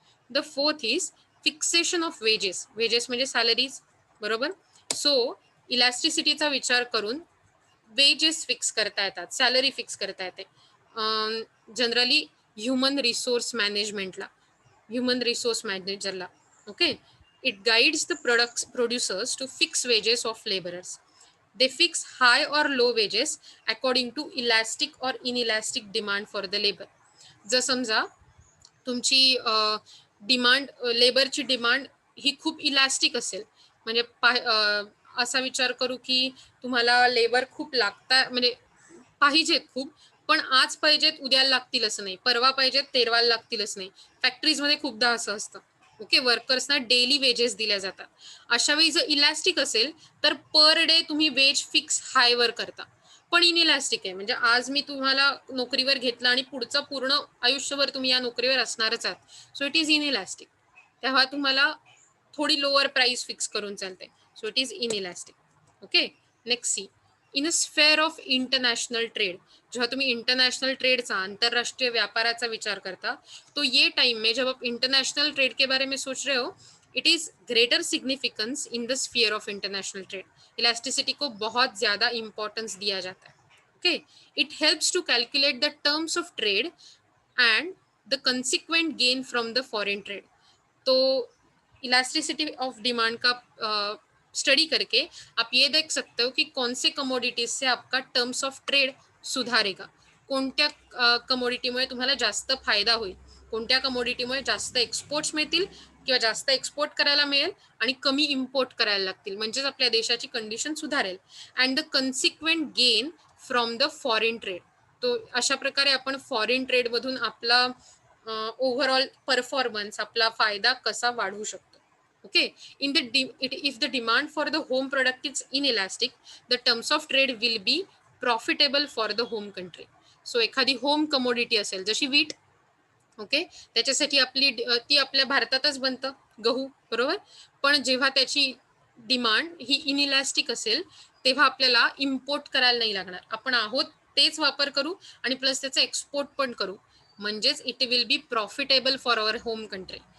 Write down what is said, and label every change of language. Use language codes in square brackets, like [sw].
[en] The fourth is fixation of wages. [mr] Wedges म्हणजे salaries, बरोबर. So इलॅस्टिसिटीचा विचार करून वेजेस फिक्स करता येतात, सॅलरी फिक्स करता येते. Generally human resource मॅनेजमेंटला, human resource मॅनेजरला. [en] Okay, it guides the producers to fix wages of labourers. They fix high or low wages according to elastic or inelastic demand for the labor. [mr] जर समजा तुमची demand, लेबरची demand ही खूप elastic असेल, म्हणजे असा विचार करू की तुम्हाला लेबर खूप लागता, म्हणजे पाहिजेत खूप, पण आज पाहिजेत उद्याला लागतील असं नाही, परवा पाहिजेत तेरवाला लागतीलच नाही. फॅक्टरीजमध्ये खूपदा असं असतं. ओके, वर्कर्सना डेली वेजेस दिल्या जातात. अशा वेळी जर इलास्टिक असेल तर पर डे तुम्ही वेज फिक्स हायवर करता. पण इनइलास्टिक आहे, म्हणजे आज मी तुम्हाला नोकरीवर घेतलं आणि पुढचं पूर्ण आयुष्यभर तुम्ही या नोकरीवर असणारच आहात. [en] So it is inelastic. [mr] तेव्हा तुम्हाला थोडी लोअर प्राइस फिक्स करून चालते. [en] So it is inelastic. Okay, next C. In a sphere of international trade, [mr] जेव्हा तुम्ही इंटरनॅशनल ट्रेडचा, आंतरराष्ट्रीय व्यापाराचा विचार करता, [hi] तो ये टाइम में जब आप इंटरनेशनल ट्रेड के बारे में सोच रहे हो, [en] It is greater significance in the sphere of international trade. [hi] Elasticity को बहुत ज़्यादा इंपॉर्टेंस दिया जाता है. [en] Okay, it helps to calculate the terms of trade and the consequent gain from the foreign trade. [hi] तो इलास्टिसिटी ऑफ डिमांड का study करके आप ये देख सकते हो की कौन से कमोडिटीज से आपका टर्म्स ऑफ ट्रेड सुधारेगा, [mr] कोणत्या कमोडिटीमुळे तुम्हाला जास्त फायदा होईल, कोणत्या कमोडिटीमुळे जास्त एक्सपोर्ट्स मिळतील किंवा जास्त एक्सपोर्ट करायला मिळेल आणि कमी इम्पोर्ट करायला लागतील, म्हणजेच आपल्या देशाची कंडिशन सुधारेल. [en] And the consequent gain from the foreign trade. [mr] तो अशा प्रकारे आपण फॉरेन ट्रेडमधून आपला ओव्हरऑल परफॉर्मन्स, आपला फायदा कसा वाढवू शकतो. [en] Okay, if the demand for the home product is inelastic, the terms of trade will be profitable for the home country. [mr] So एखादी होम कमोडिटी असेल जशी वीट, ओके, त्याच्यासाठी ती आपल्या भारतातच बनतं, गहू, बरोबर. पण जेव्हा त्याची डिमांड ही इनइलास्टिक असेल तेव्हा आपल्याला इम्पोर्ट करायला नाही लागणार, आपण आहोत तेच वापर करू आणि प्लस त्याचा एक्सपोर्ट पण करू, म्हणजेच [en] It will be profitable for our home country.